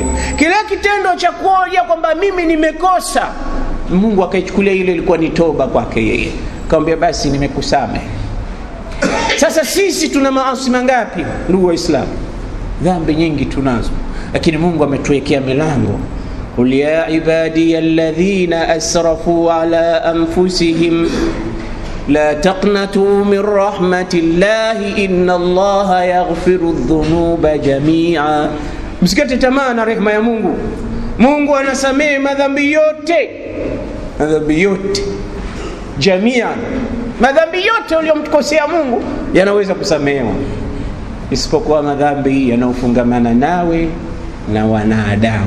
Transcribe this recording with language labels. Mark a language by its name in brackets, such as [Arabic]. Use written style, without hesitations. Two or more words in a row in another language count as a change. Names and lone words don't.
[Swahili] Kile kitendo cha kuoja kwamba mimi nimekosa, Mungu akaichukulia ile ilikuwa ni toba kwake yeye, akamwambia basi nimekusamehe. Sasa sisi tuna maasi mangapi ndugu Waislamu? Dhambi nyingi tunazo, lakini Mungu ametuwekea milango. [Arabic] قل يا عبادي الذين أسرفوا على أنفسهم لا تقنطوا من رحمة الله إن الله يغفر الذنوب جميعا. [Swahili] Msikate tamaa na rehema ya Mungu. Mungu anasamehe madhambi yote, madhambi yote jamia. Madhambi yote uliyomkosea Mungu yanaweza kusamehewa, isipokuwa madhambi yanayofungamana nawe na wanadamu.